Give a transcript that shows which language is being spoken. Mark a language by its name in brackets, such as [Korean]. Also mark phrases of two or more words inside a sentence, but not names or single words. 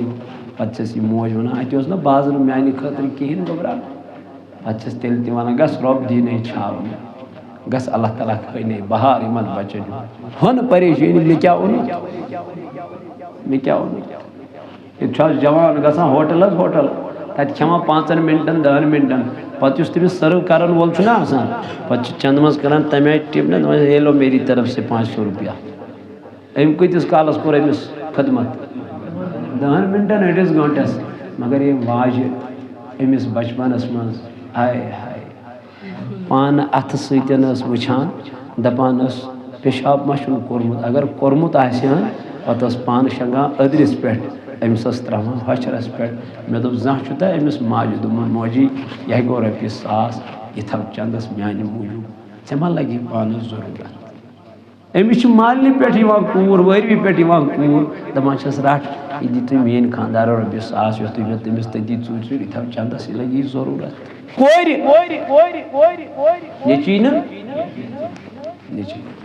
[Kashmiri] پتہٕ چھس یہِ موج ونان اتہِ اوس نہ بازر میانہِ خٲطرٕ کہیٖنۍ گوٚبرا پتہٕ چھس تیٚلہِ تہِ ونان گژھ رۄب دیٖنے چھاونہٕ گژھ اللہ تعالیٰ ہٲینے بہار یِمن بچن ہُہ نہٕ پریشٲنی مےٚ کیٛاہ اوٚنُتھ مےٚ کیٛاہ اوٚنُتھ ییٚتہِ چھُ آز جوان گژھان ہوٹل حظ ہوٹل تتہِ کھٮ۪وان 5 منٹن 10 منٹن پتہٕ یُس تٔمِس سٔرو کرن وول چھُنہ آسان پتہٕ چھُ چندٕ منٛز کران تمہِ آیہِ ٹِپ نا دپان [Urdu] یہ لو میری طرف سے [Kashmiri] 500 روپیہ أمۍ کۭتِس کالس کوٚر أمِس خدمت 10 منٹن 2 گٲنٛٹس مگر یہِ واجہِ أمِس بچپنس منٛز ہاے ہاے پانہٕ اتھٕ سۭتۍ ٲس وٕچھان دپان ٲس پیشاب ما چھُنہٕ کوٚرمُت اگر کوٚرمُت آسہِ ہن پتہٕ ٲس پانہٕ شۄنٛگان أدرِس پٮ۪ٹھ أمِس ٲس ترٛاوان ہۄچھرس پٮ۪ٹھ مےٚ دوٚپ زانٛہہ چھُ تۄہہِ أمِس ماجہِ دوٚپمُت موجی یہِ ہے گوٚو رۄپیہِ 1000 یہِ تھاو چندس میانہِ موٗجوٗب ژےٚ ما لگی پانس ضروٗرت أمِس چھِ مالنہِ پٮ۪ٹھ یِوان کوٗر وٲرۍوِ پٮ۪ٹھ یِوان کوٗر دپان چھس رٹھ یہِ دی تُہۍ میٲنۍ خانٛدارن رۄپیہِ 1000 یۄس تُہۍ مےٚ تٔمِس تٔتی ژوٗرِ ژوٗرِ یہِ تھاو چندس یہِ لگی ضروٗرت کورِ نیٚچوی نہٕ نیٚچوی